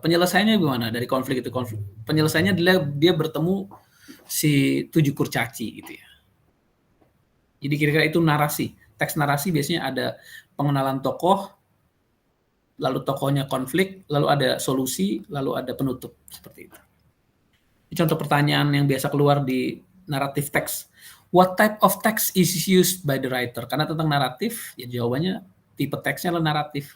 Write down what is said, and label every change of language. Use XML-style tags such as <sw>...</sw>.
<id>Penyelesaiannya bagaimana dari konflik itu? Penyelesaiannya dia bertemu si 7 kurcaci gitu ya. Jadi kira-kira itu narasi. Teks narasi biasanya ada pengenalan tokoh, lalu tokohnya konflik, lalu ada solusi, lalu ada penutup, seperti itu. Ini contoh pertanyaan yang biasa keluar di naratif teks.</id> <en>What type of text is used by the writer?</en> <id>Karena tentang naratif, ya jawabannya tipe teksnya adalah naratif.</id>